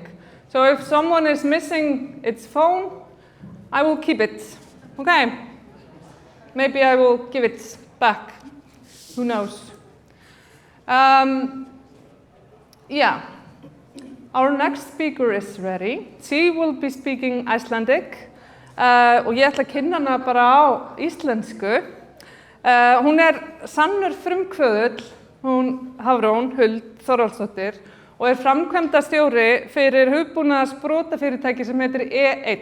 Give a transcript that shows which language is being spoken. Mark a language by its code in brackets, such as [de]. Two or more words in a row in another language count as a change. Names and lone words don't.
[en] So if someone is missing its phone, I will keep it. Okay? Maybe I will give it back. Who knows? Yeah. Our next speaker is ready. She will be speaking Icelandic. [is] Og ég ætla að kynna hana bara á íslensku. Hún sannur frumkvöðull, hún Hafrún Huld Þorvaldsdóttir, og framkvæmdastjóri fyrir hugbúnaðarsprotafyrirtæki sem heitir E1.